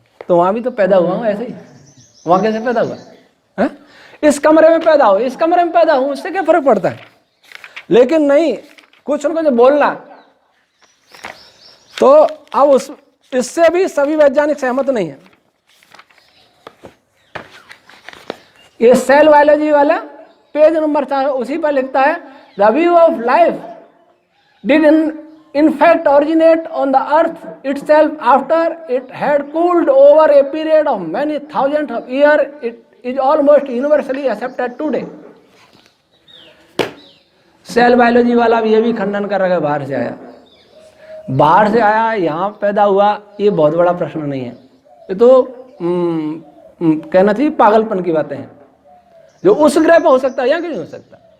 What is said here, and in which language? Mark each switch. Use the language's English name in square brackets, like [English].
[Hindi] तो वहां भी तो पैदा हुआ हूं ऐसे ही, वहां कैसे पैदा हुआ है? इस कमरे में पैदा हो, इस कमरे में पैदा हूं, उससे क्या फर्क पड़ता है? लेकिन नहीं, कुछ उनको जो बोलना, तो अब इससे भी सभी वैज्ञानिक सहमत नहीं है। ये सेल बायोलॉजी वाला पेज नंबर 4 उसी पर लिखता है, [English] The view of life did in fact originate on the earth itself after it had cooled over a period of many thousands of years. is almost universally accepted today. [Hindi] Cell biology वाला भी ये भी खंडन कर रहा है बाहर से आया, बाहर से आया यहाँ पैदा हुआ, ये बहुत बड़ा प्रश्न नहीं है। ये तो कहना चाहिए पागलपन की बातें हैं। जो उस ग्रह पर हो सकता है या क्यों नहीं हो सकता।